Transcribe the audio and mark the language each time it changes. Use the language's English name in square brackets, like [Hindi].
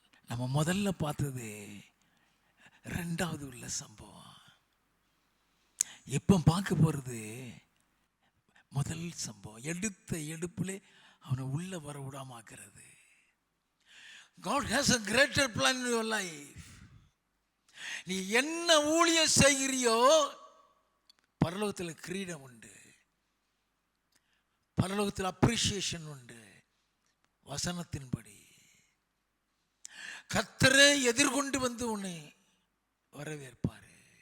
[Tamil] நம்ம முதல்ல பார்த்தது 2வது உள்ள சம்பவம். இப்போ பார்க்க போறது முதல் சம்பவம். எடுத்த எடுப்பிலே அவனை உள்ள வர விடாமாக்குறது. [English] God has a greater plan in your life. [Tamil] நீ என்ன ஊழியம் செய்கிறியோ பரலோகத்தில் கிரீடம் உண்டு, பரலோகத்தில் அப்ரிசியேஷன் உண்டு. வசனத்தின்படி கர்த்தரே எதிர்கொண்டு வந்து உன்னை வரவேற்பாரு.